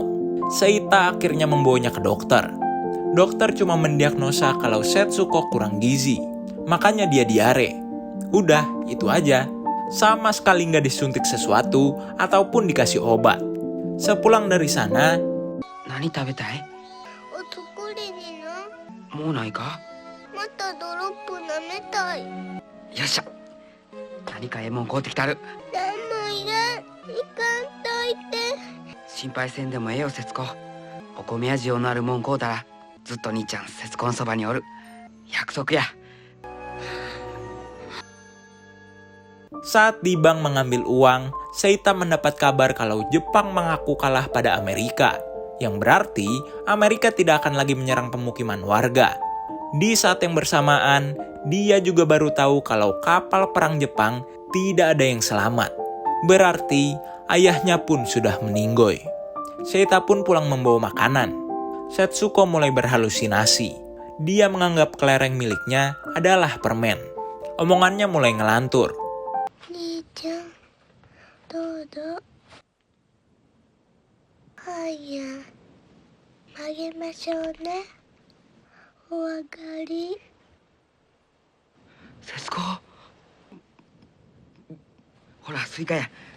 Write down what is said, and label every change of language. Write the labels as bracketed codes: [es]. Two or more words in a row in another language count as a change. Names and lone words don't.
[id] Seita akhirnya membawanya ke dokter. Dokter cuma mendiagnosa kalau Setsuko kurang gizi, makanya dia diare. Udah, itu aja. Sama sekali nggak disuntik sesuatu ataupun dikasih obat. Sepulang dari sana, [ja] 何食べたい？お作りにな。もうないか？またドロップ舐めたい。よっしゃ。何かええもん買うてきたる。なんもいらん。行かんといて。心配せんでもええよ節子。お米味のあるもん買うたらずっと兄ちゃん節子のそばにおる。約束や。 [id] saat di bank mengambil uang, Seita mendapat kabar kalau Jepang mengaku kalah pada Amerika, yang berarti Amerika tidak akan lagi menyerang pemukiman warga. Di saat yang bersamaan, dia juga baru tahu kalau kapal perang Jepang tidak ada yang selamat. Berarti ayahnya pun sudah meninggoy. Seita pun pulang membawa makanan. Setsuko mulai berhalusinasi. Dia menganggap kelereng miliknya adalah permen. Omongannya mulai ngelantur. [ja] 兄ちゃんどうぞ。はいや曲げましょうね。お上がり。節子。ほらスイカや。